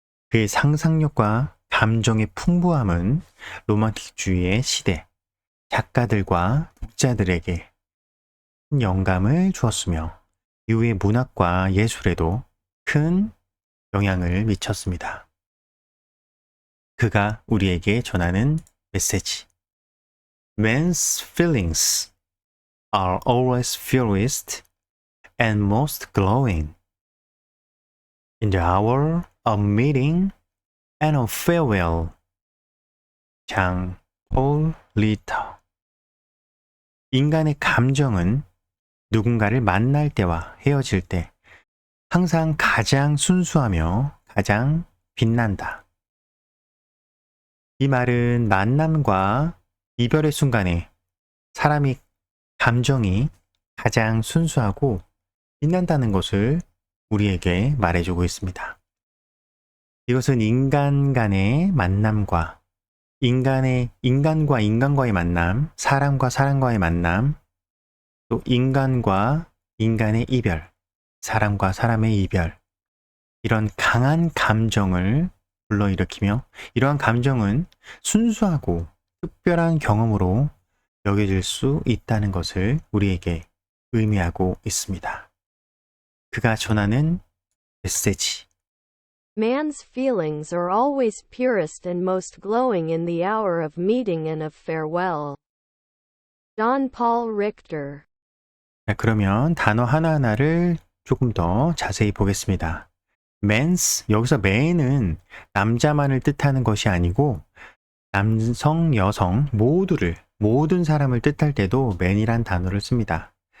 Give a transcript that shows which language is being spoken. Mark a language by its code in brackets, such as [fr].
[ko] 그의 상상력과 감정의 풍부함은 로망틱주의의 시대, 작가들과 독자들에게 영감을 주었으며 이후의 문학과 예술에도 큰 영향을 미쳤습니다. 그가 우리에게 전하는 메시지. [en] Men's feelings are always purest and most glowing. In the hour of meeting and of farewell. [ko] 장폴 리히터. 인간의 감정은 누군가를 만날 때와 헤어질 때 항상 가장 순수하며 가장 빛난다. 이 말은 만남과 이별의 순간에 사람이 감정이 가장 순수하고 빛난다는 것을 우리에게 말해주고 있습니다. 이것은 인간 간의 만남과 인간과 인간과의 만남, 사람과 사람과의 만남, 또 인간과 인간의 이별, 사람과 사람의 이별, 이런 강한 감정을 불러일으키며 이러한 감정은 순수하고 특별한 경험으로 여겨질 수 있다는 것을 우리에게 의미하고 있습니다. 그가 전하는 메시지. [en] Man's feelings are always purest and most glowing in the hour of meeting and of farewell. John Paul Richter. [ko] 자, 그러면 단어 하나하나를 조금 더 자세히 보겠습니다. man's, 여기서 man은 남자만을 뜻하는 것이 아니고 남성, 여성 모든 사람을 뜻할 때도 man이란 단어를 씁니다.